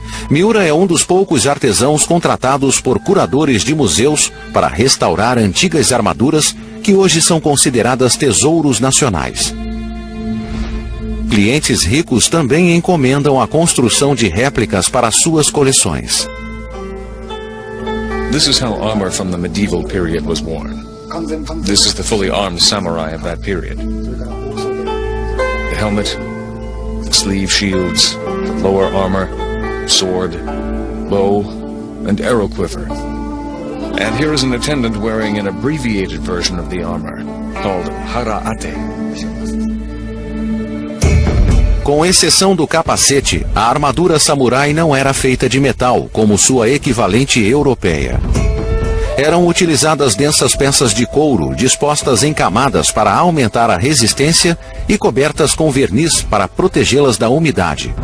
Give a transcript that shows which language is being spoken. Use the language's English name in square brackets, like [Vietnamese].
[Portuguese] Miura é um dos poucos artesãos contratados por curadores de museus para restaurar antigas armaduras que hoje são consideradas tesouros nacionais. Clientes ricos também encomendam a construção de réplicas para suas coleções. [English] This is how armor from the medieval period was worn. This is the fully armed samurai of that period. The helmet, the sleeve shields, the lower armor, sword, bow, and arrow quiver. And here is an attendant wearing an abbreviated version of the armor, called hara-ate. [Portuguese] Com exceção do capacete, a armadura samurai não era feita de metal, como sua equivalente europeia. Eram utilizadas densas peças de couro, dispostas em camadas para aumentar a resistência e cobertas com verniz para protegê-las da umidade.